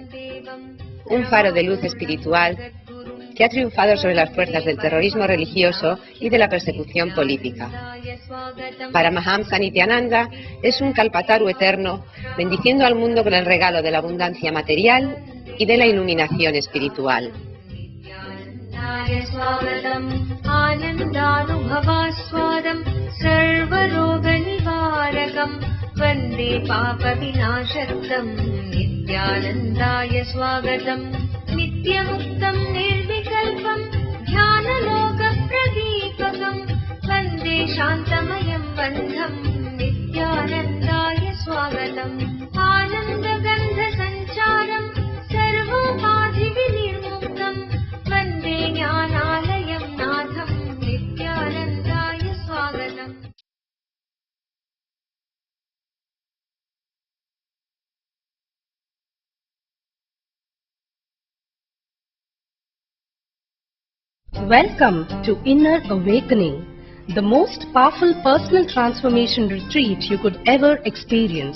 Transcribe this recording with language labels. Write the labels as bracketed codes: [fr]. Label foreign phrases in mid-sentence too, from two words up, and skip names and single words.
[es] Un faro de luz espiritual que ha triunfado sobre las fuerzas del terrorismo religioso y de la persecución política. Paramahamsa Nithyananda es un kalpataru eterno, bendiciendo al mundo con el regalo de la abundancia material y de la iluminación espiritual. [sa] नित्यमुक्तं निर्विकल्पं ध्यानलोकप्रदीपकं वन्दे शान्तमयं बन्धं नित्यानन्दाय स्वागतम् आनन्दगन्धसञ्चारं सर्वोपाधिविनिर्मुक्तं वन्दे ज्ञानालयं नाथं नित्यानन्दाय स्वागतम्. [en] Welcome to Inner Awakening, the most powerful personal transformation retreat you could ever experience.